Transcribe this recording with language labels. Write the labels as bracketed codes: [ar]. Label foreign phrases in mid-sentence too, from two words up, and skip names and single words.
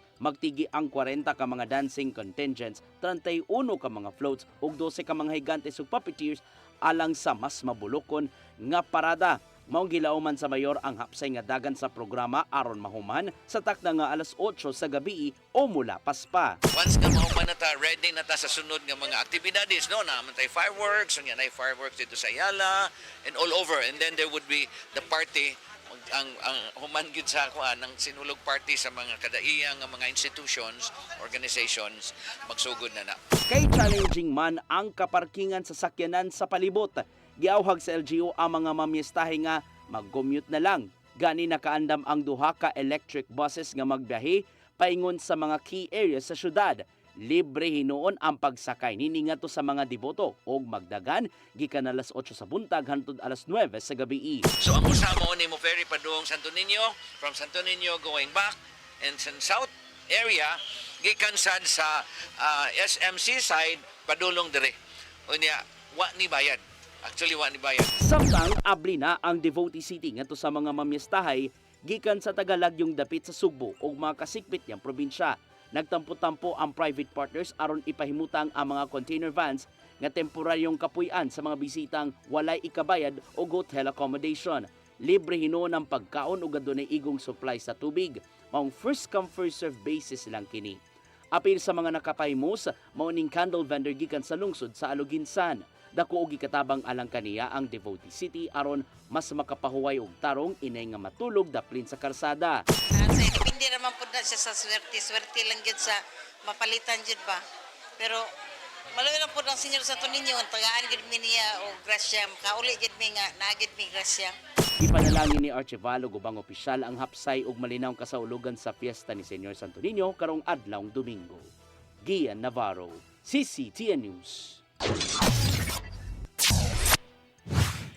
[ceb] Magtigi ang 40 ka mga dancing contingents, 31 ka mga floats ug 12 ka mga higantes ug puppeteers alang sa mas mabulokon nga parada. Maong gilauman sa mayor ang hapsay nga dagan sa programa aron mahuman sa takda nga alas 8 sa gabi o mula paspa. Once nga mahuman na ta, ready na ta sa sunod nga mga aktibidades, no? [tl] Naman tayo fireworks, na fireworks dito sa Ayala [en] and all over. And then there would be the party, [ceb] ang human gyud sa kuan ng Sinulog party sa mga kadaiyang nga mga [en] institutions, organizations, [ceb] magsugod na na. Kay challenging man ang kaparkingan sa sakyanan sa palibot. Giawhag sa LGU ang mga mamyestahe nga mag-commute na lang. Gani nakaandam ang duha ka [en] electric buses [ceb] nga magbiyahe paingon sa mga [en] key areas [ceb] sa syudad. Libre hinuon ang pagsakay nini ngadto sa mga deboto og magdagan gikan alas 8 sa buntag hangtod alas 9 sa gabi. So ang usamo ni mo ferry padung Santo Niño, [en] from Santo Niño going back, [ceb] and sa [en] south area [ceb] gikan sad sa SMC side padulong dire. Unya wa ni bayad. Actually, wa ni bayad. Samtang abli na ang Devotee City ngadto sa mga mamyestahay gikan sa tagalagyong dapit sa Sugbo ug mga kasikpit niyang probinsya. Nagtampo-tampo ang [en] private partners [ceb] aron ipahimutang ang mga [en] container vans [ceb] nga temporaryong kapuy-an sa mga bisitang walay ikabayad o [en] hotel accommodation. [ceb] Libre hinuon ang pagkaon ug adunay igong supply sa tubig. Maong [en] first come first serve basis [ceb] lang kini. Apil sa mga nakapahimos, mao ning [en] candle vendor [ceb] gikan sa lungsod sa Aluginsan. Dako og gikatabang alang kaniya ang Devotee City aron mas makapahuway og tarong inay nga matulog daplin sa karsada. Depende naman po na siya sa swerte lang yun sa mapalitan yun ba. Pero malawi lang po ng Senyor Santo Niño, tagaan yun mi niya o grasya, kauli yun mi nga, nagid mi grasya. Ipanalangin ni Archivalo ubang opisyal ang hapsay ug malinawng kasaulugan sa piyesta ni Senyor Santo Niño karong adlawng Domingo. Gian Navarro, CCTN News.